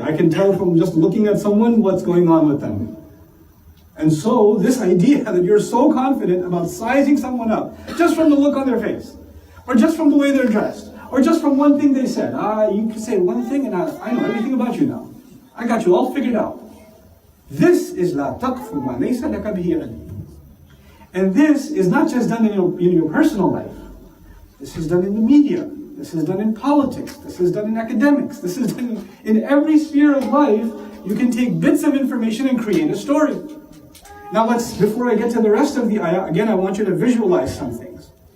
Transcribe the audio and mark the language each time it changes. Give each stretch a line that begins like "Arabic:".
English: I can tell from just looking at someone what's going on with them. And so, this idea that you're so confident about sizing someone up, just from the look on their face, or just from the way they're dressed, or just from one thing they said. You can say one thing and I know everything about you now. I got you all figured out. This is
Arabic: لا تقف ما ليس لك به علم.
English: And this is not just done in your personal life. This is done in the media. This is done in politics. This is done in academics. This is done in every sphere of life. You can take bits of information and create a story. Now before I get to the rest of the ayah, again I want you to visualize some things.